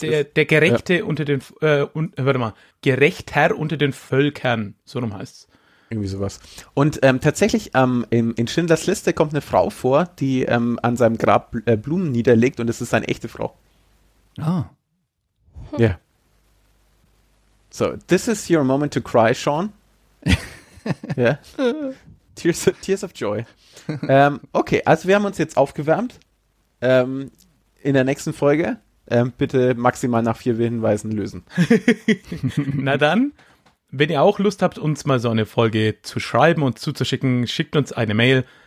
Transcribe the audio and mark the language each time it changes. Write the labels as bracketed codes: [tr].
[de] Der Gerechte unter den, Gerechter unter den Völkern, so rum heißt es. Irgendwie sowas. Und tatsächlich, in Schindlers Liste kommt eine Frau vor, die an seinem Grab Blumen niederlegt und es ist eine echte Frau. Ah. Oh. Ja. Yeah. [en] So, this is your moment to cry, Sean. Ja. Tears of Joy. [de] Okay, also wir haben uns jetzt aufgewärmt. In der nächsten Folge bitte maximal nach 4 Hinweisen lösen. Na dann, wenn ihr auch Lust habt, uns mal so eine Folge zu schreiben und zuzuschicken, schickt uns eine Mail.